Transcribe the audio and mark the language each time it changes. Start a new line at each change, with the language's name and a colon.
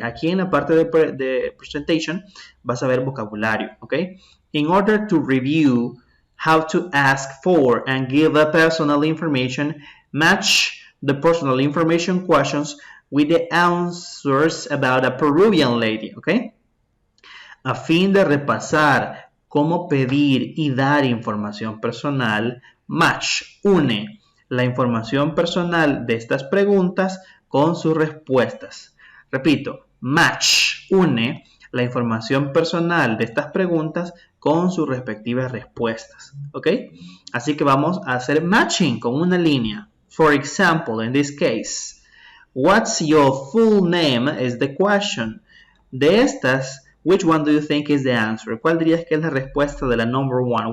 Spanish: Aquí en la parte de presentation vas a ver vocabulario, okay?
English: In order to review how to ask for and give a personal information, match the personal information questions with the answers about a Peruvian lady, okay?
Spanish: A fin de repasar cómo pedir y dar información personal, match, une la información personal de estas preguntas con sus respuestas. Repito, match, une la información personal de estas preguntas con sus respectivas respuestas. ¿Ok? Así que vamos a hacer matching con una línea.
English: For example, in this case, what's your full name is the question.
Spanish: De estas,
English: which one do you think is the answer?
Spanish: ¿Cuál dirías que es la respuesta de la
English: number one?